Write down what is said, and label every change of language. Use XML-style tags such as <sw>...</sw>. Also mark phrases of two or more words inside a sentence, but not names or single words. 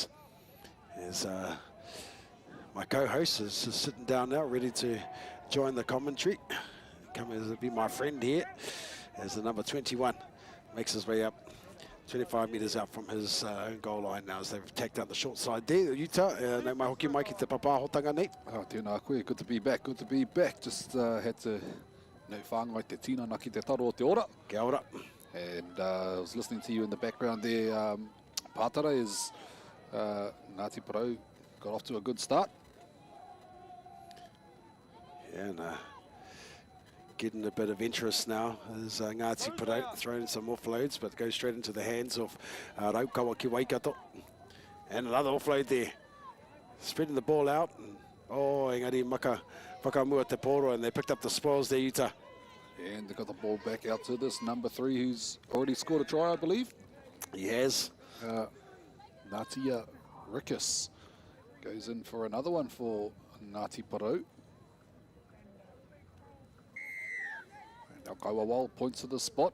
<en>As my co-host is sitting down now, ready to join the commentary. Come as be my friend here as the number 21 makes his way up 25 metres out from his own goal line now as they've tacked out the short side there.</en> <mi>Utah, no mai hoki mai ki te papahotanga nei. Tēnā koe,</mi> <en>good to be back, good to be back. Just had to</en> <mi>whāngai te tinana ki te taro o te ora. Kia ora.</mi> <en>And I was listening to you in the background there. Pātara is Ngāti Porou got off to a good start. Yeah, and getting a bit of interest now as Ngāti Porou throwing some offloads, but goes straight into the hands of Raukawa ki Waikato. And another offload there, spreading the ball out. And,</en> <mi>engari maka whakamua te poro,</mi> <en>and they picked up the spoils there, Utah. And they got the ball back out to this number 3 who's already scored a try, I believe. He has. Natia Rikus goes in for another one for Ngāti Porou. Now Kaiwawal points to the spot.</en>